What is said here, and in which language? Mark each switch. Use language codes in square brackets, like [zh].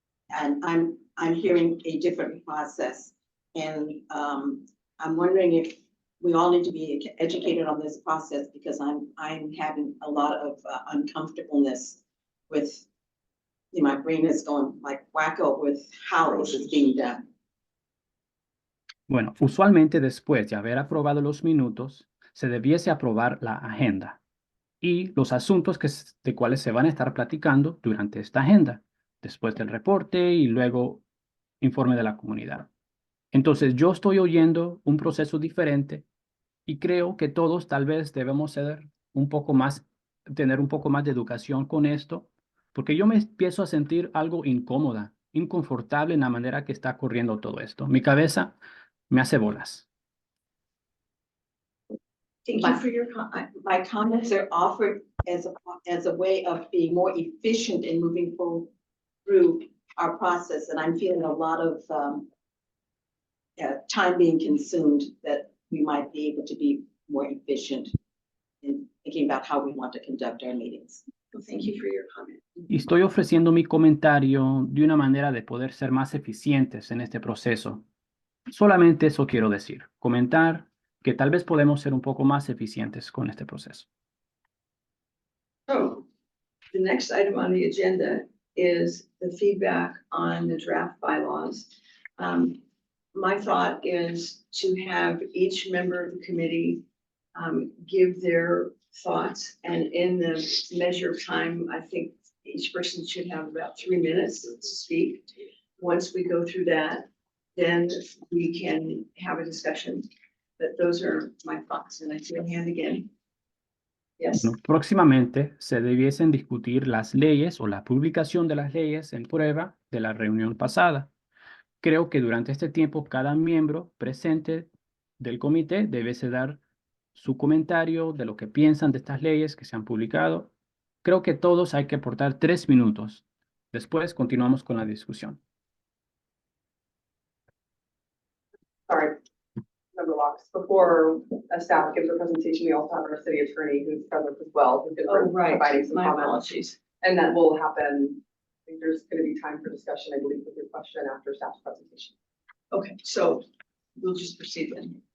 [en] And I'm hearing a different process. And I'm wondering if we all need to be educated on this process, because I'm having a lot of uncomfortableness with, my brain is going like wacko with how this is being done. [es] Bueno, usualmente después de haber aprobado los minutos, se debiese aprobar la agenda y los asuntos de cuales se van a estar platicando durante esta agenda, después del reporte y luego informe de la comunidad. Entonces, yo estoy oyendo un proceso diferente y creo que todos tal vez debemos tener un poco más de educación con esto, porque yo me empiezo a sentir algo incómoda, inconfortable en la manera que está corriendo todo esto. Mi cabeza me hace bolas. [en] Thank you for your My comments are offered as a way of being more efficient in moving forward through our process, and I'm feeling a lot of time being consumed, that we might be able to be more efficient in thinking about how we want to conduct our meetings. Well, thank you for your comment. [es] Y estoy ofreciendo mi comentario de una manera de poder ser más eficientes en este proceso. Solamente eso quiero decir, comentar que tal vez podemos ser un poco más eficientes con este proceso. [en] So, the next item on the agenda is the feedback on the draft bylaws. My thought is to have each member of the committee give their thoughts, and in the measure of time, I think each person should have about 3 minutes to speak. Once we go through that, then we can have a discussion. But those are my thoughts, and I see a hand again. Yes. [es] Bueno, próximamente se debiesen discutir las leyes o la publicación de las leyes en prueba de la reunión pasada. Creo que durante este tiempo cada miembro presente del comité debe dar su comentario de lo que piensan de estas leyes que se han publicado. Creo que todos hay que aportar 3 minutos. Después continuamos con la discusión. [en] Sorry. Member Locks, before a staff gives a presentation, we also have our city attorney who's present as well, who can providing some My comments. apologies. And that will happen. I think there's going to be time for discussion, I believe, with your question after staff's presentation. Okay, so we'll just proceed then.